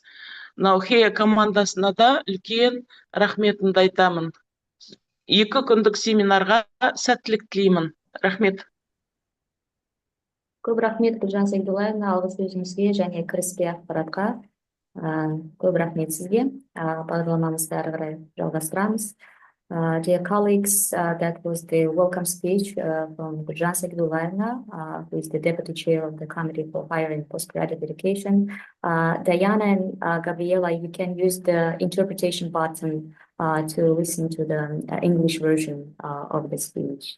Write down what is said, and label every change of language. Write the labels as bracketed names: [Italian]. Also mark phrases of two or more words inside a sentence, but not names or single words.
[Kazakh] Мынау Хея командасына да үлкен рахметімді айтамын. 2 күндік семинарға сәттілік тілеймін. Рахмет. Көп рахмет, Гүлжан Сәйдуллаевна, алғыс сөзіңізге және кіріспе ақпаратқа. Көп рахмет сізге. Бағдарламамызды ары қарай жалғастырамыз. [English] Dear colleagues, that was the welcome speech from Guljan Saidullayevna, who is the Deputy Chair of the Committee for Higher and Postgraduate Education. Diana and Gabriela, you can use the interpretation button to listen to the English version of the speech.